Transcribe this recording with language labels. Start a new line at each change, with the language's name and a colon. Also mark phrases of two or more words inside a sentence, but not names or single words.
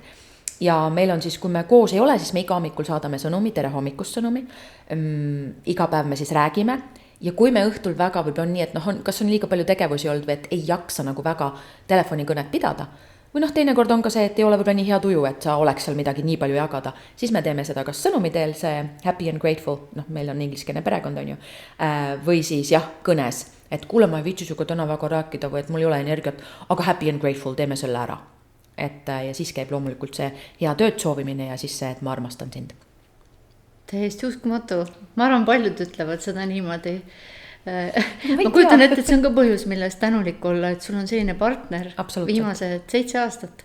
Estonian: Ja meil on siis, kui me koos ei ole, siis me iga hommikul saadame sõnumi, tere hommikust sõnumi. Iga päev me siis räägime. Ja kui me õhtul väga võib on nii, et kas on liiga palju tegevusi olnud või et ei jaksa nagu väga telefonikõnet pidada. Või teinekord on ka see, et ei ole võib-olla nii hea tuju, et sa oleks seal midagi nii palju jagada. Siis me teeme seda kas sõnumi teel, see
English: happy and grateful,
Estonian: meil on ingliskeelne perekond on ju. Või siis jah, kõnes, et kuule, ma ei viitsi sinuga täna väga rääkida või et mul ei ole energiat, aga
English: happy and grateful,
Estonian: teeme selle ära. Ja siis käib loomulikult see hea tööd soovimine ja siis see, et ma armastan sind. Täiesti uskumatu. Ma arvan, paljud ütlevad seda niimoodi. Ma kujutan ette, et see on ka põhjus, millest tänulik olla, et sul on selline partner viimased 7 aastat.